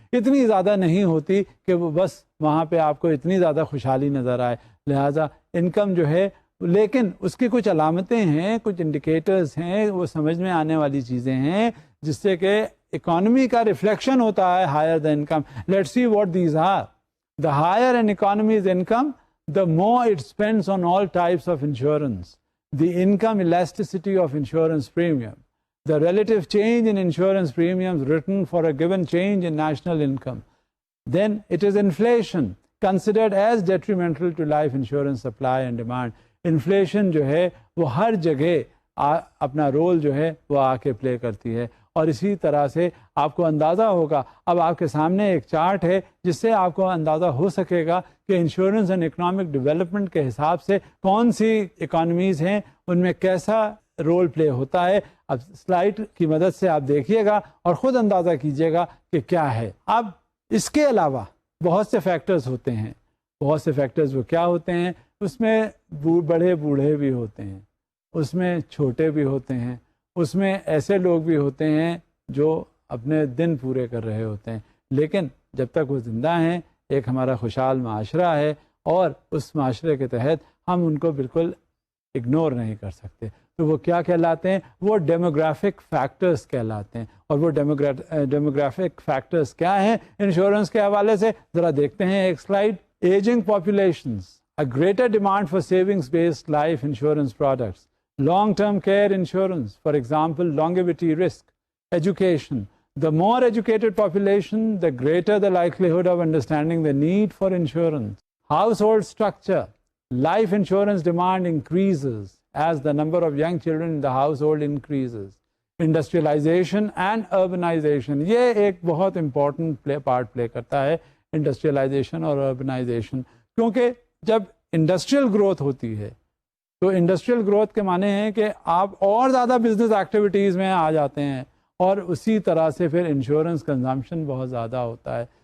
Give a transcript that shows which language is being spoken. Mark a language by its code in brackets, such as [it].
[ur] اتنی زیادہ نہیں ہوتی کہ وہ بس وہاں پہ آپ کو اتنی زیادہ خوشحالی نظر آئے. لہٰذا انکم جو ہے, لیکن اس کی کچھ علامتیں ہیں, کچھ انڈیکیٹرز ہیں, وہ سمجھ میں آنے والی چیزیں ہیں جس سے کہ اکانومی کا ریفلیکشن ہوتا ہے [en] Higher the income. Let's see what these are. The higher an economy's income, the more it spends on all types of insurance, the income elasticity of insurance premium, the relative change in insurance premiums written for a given change in national income. Then it is inflation, considered as detrimental to life insurance supply and demand. [ur] Inflation جو ہے وہ ہر جگہ اپنا role جو ہے وہ آ کے پلے کرتی ہے, اور اسی طرح سے آپ کو اندازہ ہوگا. اب آپ کے سامنے ایک چارٹ ہے جس سے آپ کو اندازہ ہو سکے گا کہ انشورنس اینڈ اکنامک ڈیولپمنٹ کے حساب سے کون سی اکانومیز ہیں, ان میں کیسا رول پلے ہوتا ہے. اب سلائڈ کی مدد سے آپ دیکھیے گا اور خود اندازہ کیجیے گا کہ کیا ہے. اب اس کے علاوہ بہت سے فیکٹرز ہوتے ہیں. بہت سے فیکٹرز وہ کیا ہوتے ہیں؟ اس میں بڑے بوڑھے بھی ہوتے ہیں, اس میں چھوٹے بھی ہوتے ہیں, اس میں ایسے لوگ بھی ہوتے ہیں جو اپنے دن پورے کر رہے ہوتے ہیں, لیکن جب تک وہ زندہ ہیں ایک ہمارا خوشحال معاشرہ ہے, اور اس معاشرے کے تحت ہم ان کو بالکل اگنور نہیں کر سکتے. تو وہ کیا کہلاتے ہیں؟ وہ ڈیموگرافک فیکٹرز کہلاتے ہیں. اور وہ ڈیموگرافک فیکٹرز کیا ہیں انشورنس کے حوالے سے؟ ذرا دیکھتے ہیں ایک slide. [en] Aging populations, a greater demand for savings based life insurance products, long term care insurance, for example longevity risk, education, The more educated population, the greater the likelihood of understanding the need for insurance. Household structure. Life insurance demand increases as the number of young children in the household increases. Industrialization and urbanization. [ur] یہ ایک بہت important part play کرتا ہے industrialisation اور urbanisation, کیونکہ جب industrial growth ہوتی ہے تو انڈسٹریل گروتھ کے معنی ہیں کہ آپ اور زیادہ بزنس ایکٹیویٹیز میں آ جاتے ہیں، اور اسی طرح سے پھر انشورنس کنزمپشن بہت زیادہ ہوتا ہے.